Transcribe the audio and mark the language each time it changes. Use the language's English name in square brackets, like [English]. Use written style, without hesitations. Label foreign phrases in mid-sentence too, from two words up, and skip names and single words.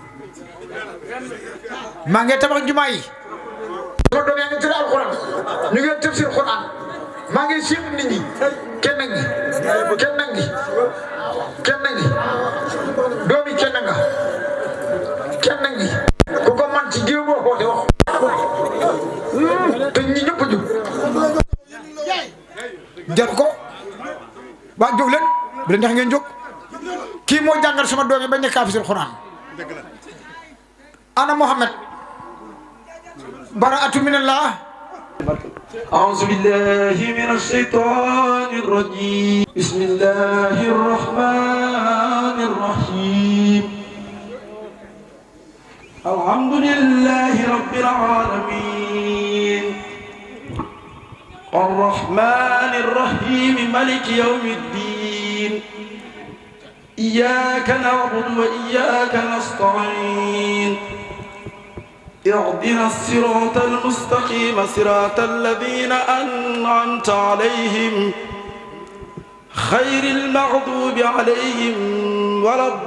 [Wolof] maa ngi tabax jumaa yi sama doom yaa ngi tëdd alxuraan ñu ngi tafsir Alxuraan maa ngi siif nit ñi kenn ngi doomi kenn ngi ku ko man ci géew boo xoote wax te ñi ñëpp jub jar ko waa jóg leen bu leen neex ngeen jóg kii moo jàngal sama doom yi ba nekk tafsir Alxuraan ana Muhammad [Arabic] براءة من الله أعوذ بالله من الشيطان الرجيم بسم الله الرحمن الرحيم الحمد لله رب العالمين الرحمن الرحيم ملك يوم الدين إياك نعبد وإياك نستعين اهدنا الصراط المستقيم صراط الذين أنعمت عليهم خير المغضوب عليهم ولا